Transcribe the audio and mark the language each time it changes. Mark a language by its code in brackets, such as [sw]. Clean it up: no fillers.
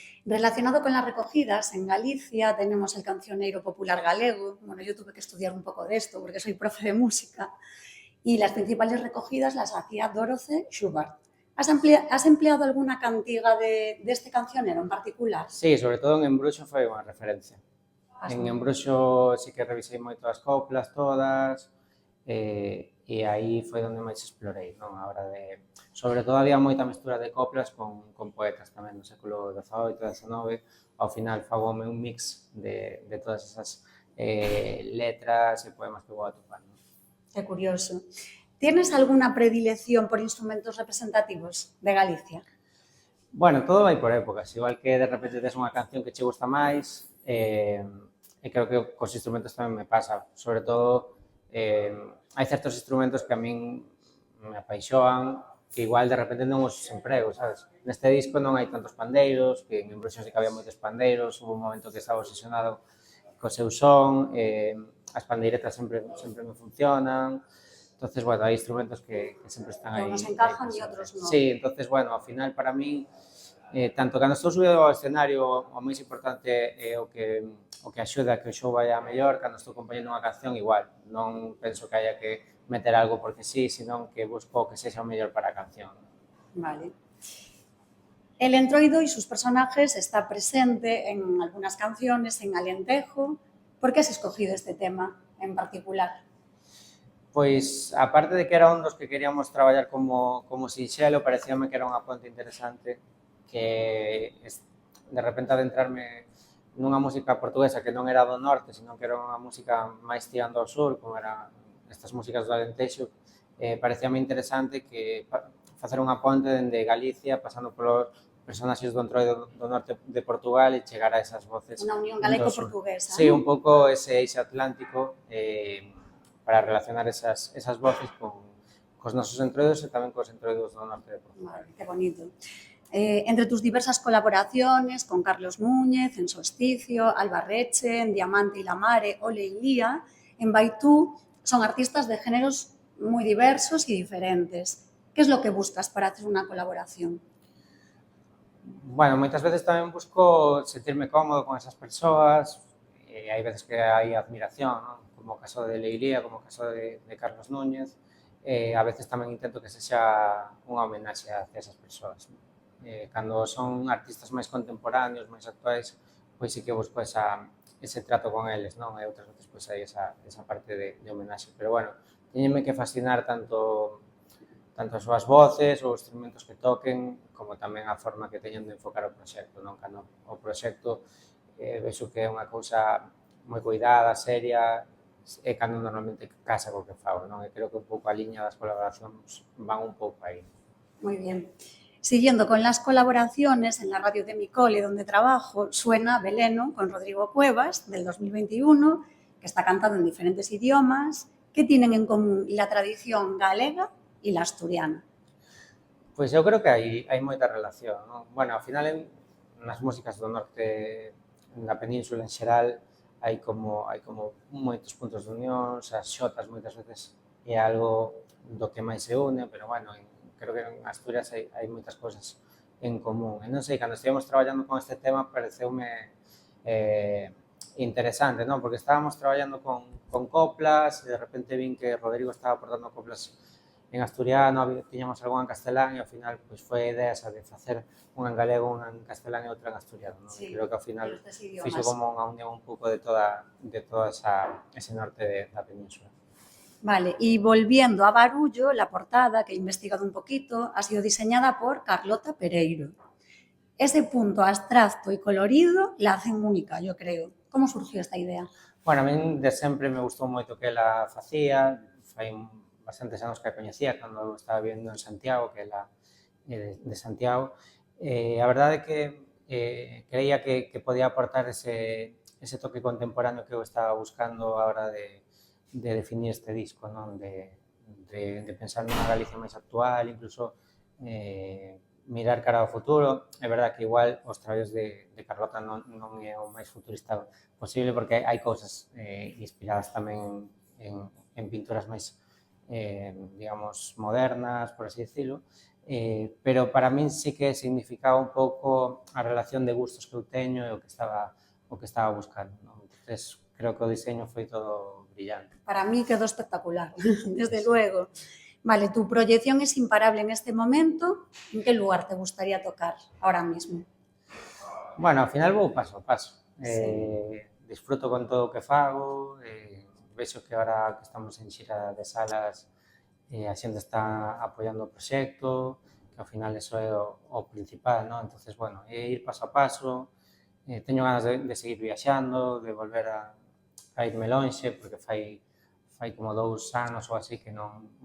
[es] Relacionado con las recogidas, en Galicia tenemos el cancioneiro popular galego. Bueno, yo tuve que estudiar un poco de esto porque soy profe de música. Y las principales recogidas las hacía Dorothy Schubart. ¿Has empleado alguna cantiga de este cancionero en particular? [gl] Sí, sobre todo en Embruxo foi unha referencia. En Embruxo sí que revisei moito as coplas todas, e aí foi onde máis explorei, non? A hora de... Sobre todo había moita mestura de coplas con poetas tamén do século XVIII, XIX, ao final fagome un mix de todas esas letras e poemas que vou atopando. [es] Qué curioso. ¿Tienes alguna predilección por instrumentos representativos de Galicia? [gl] Bueno, todo vai por épocas, igual que de repente tes unha canción que che gusta máis, e creo que cos instrumentos tamén me pasa, sobre todo hai certos instrumentos que a min me apaixoan, que igual de repente non os emprego, sabes? Neste disco non hai tantos pandeiros, que en Embruxo sí que había moitos pandeiros, hubo un momento que estaba obsesionado co seu son, as pandeiretas sempre me funcionan, entonces, bueno, hai instrumentos que sempre están aí. [es] Unos encajan [gl] e outros non. Sí, entonces, bueno, ao final para min, tanto cando estou subido ao escenario, o máis importante é o que axuda a que o show vaya mellor, cando estou compoñendo unha canción igual, non penso que haya que meter algo porque sí, senón que busco que sexa o mellor para a canción. [es] Vale. El entroido y sus personajes está presente en algunas canciones, en Alentejo. ¿Por qué has escogido este tema en particular? [gl] Pois, aparte de que era un dos que queríamos traballar como sinxelo, parecíame que era unha ponte interesante que de repente adentrarme nunha música portuguesa que non era do norte, senón que era unha música máis tirando ao sur, como eran estas músicas do Alentexo, parecíame interesante que facer unha ponte dende Galicia, pasando polos personaxes do entroido do norte de Portugal e chegar a esas voces. Unha unión galaico-portuguesa. Sí, un pouco ese eixe atlántico, para relacionar esas voces cos nosos entroidos e tamén cos entroidos do norte de Portugal. [es] Vale, qué bonito. Entre tus diversas colaboraciones con Carlos Núñez, en Solsticio, Alba Reche, en Diamante y la Mare, Ole y Lía, en Baitú, son artistas de géneros muy diversos y diferentes. ¿Qué es lo que buscas para hacer una colaboración? [gl] Bueno, moitas veces tamén busco sentirme cómodo con esas persoas, hai veces que hai admiración, non? Como o caso de Leilía, como o caso de Carlos Núñez, a veces tamén intento que sexa unha homenaxe hacia esas persoas. Cando son artistas máis contemporáneos, máis actuais, pois sí que busco ese trato con eles, non? E outras veces pois hai esa parte de homenaxe. Pero bueno, teñenme que fascinar tanto as súas voces, os instrumentos que toquen, como tamén a forma que teñen de enfocar o proxecto, non? Cando o proxecto vexo que é unha cousa moi cuidada, seria, é cando normalmente casa co que fago, non? E creo que un pouco a liña das colaboracións van un pouco aí. [es] Muy bien. Siguiendo con las colaboraciones, en la radio de mi cole donde trabajo suena Veleno con Rodrigo Cuevas del 2021, que está cantado en diferentes idiomas, que tienen en común la tradición galega y la asturiana. [gl] Pois eu creo que hai moita relación, non? Bueno, ao final, nas músicas do norte, na península en xeral, hai como moitos puntos de unión, as xotas moitas veces é algo do que máis se une, pero bueno, creo que en Asturias hai moitas cousas en común. E non sei, cando estivemos traballando con este tema pareceume interesante, non? Porque estábamos traballando con coplas e de repente vin que Rodrigo estaba aportando coplas en asturiano, tiñamos algunha en castelán e ao final pois foi a idea esa de facer unha en galego, unha en castelán e outra en asturiano, non? [es] Sí, [gl] Creo que ao final fixo [es] idiomas. [gl] como unha unión un pouco de toda ese norte da península. [es] Vale, y volviendo a Barullo, la portada, que he investigado un poquito, ha sido diseñada por Carlota Pereiro. Ese punto abstracto y colorido la hacen única, yo creo. ¿Cómo surgió esta idea? [gl] Bueno, a min de sempre me gustou moito que ela facía, fai bastantes anos que a coñecía cando eu estaba vivendo en Santiago, que ela é de Santiago. A verdade é que creía que podía aportar ese toque contemporáneo que eu estaba buscando a hora de definir este disco, non? De pensar nunha Galicia máis actual, incluso mirar cara ao futuro. É verdade que igual os traballos de Carlota non é o máis futurista posible, porque hai cousas inspiradas tamén en pinturas máis digamos, modernas, [es] por así decirlo, [gl] pero para min sí que significaba un pouco a relación de gustos que eu teño e o que estaba buscando, non? Entonces, creo que o diseño foi todo brillante. [es] Para mí quedó espectacular, desde luego. Vale, tu proyección es imparable en este momento. ¿En qué lugar te gustaría tocar ahora mismo? [gl] Bueno, ao final vou paso a paso. [es] Sí. [gl] Disfruto con todo o que fago, vexo que ahora que estamos en xira de salas a xente está apoiando o proxecto, que ao final eso é o principal, non? Entonces, bueno, é ir paso a paso, teño ganas de seguir viaxando, de volver a irme lonxe, porque fai como 2 anos ou así que non...